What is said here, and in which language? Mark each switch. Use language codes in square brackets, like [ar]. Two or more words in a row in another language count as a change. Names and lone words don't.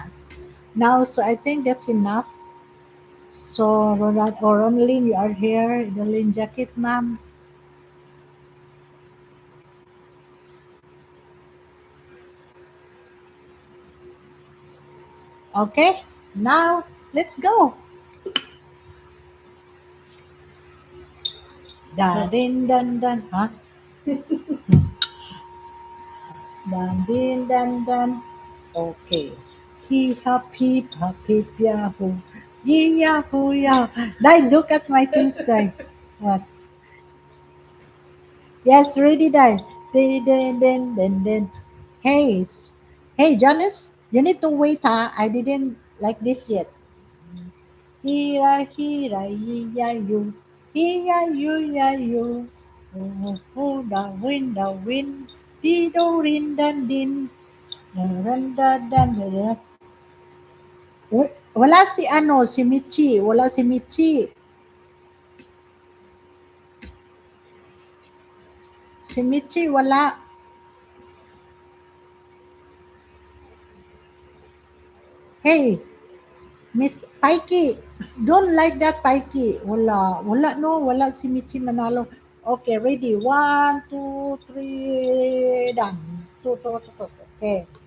[en] Now, so I think that's enough. So, Ronald or Ronaldin, you are here. Edeline jacket, ma'am. Okay. Now, let's go. Da din dan dan. Huh? Dan din dan dan. Okay. He happy happy yahoo. Yee yahoo yahoo. Dai, look at my things, Dai. What? Yes, ready, Dai. Then. Hey, hey, Janice, you need to wait, huh? I didn't like this yet. Hira, ya, you. Ya, you. Oh, the wind. Dido, rin, dan, din. Randa, dan. [tl] Wala si ano, si Michi. Wala si Michi. Si Michi, wala. [en] Hey, Miss Pikey, don't like that Pikey. [tl] Wala. Wala no. Wala si Michi Manalo. [en] Okay, ready. One, two, three, done. Two. Okay.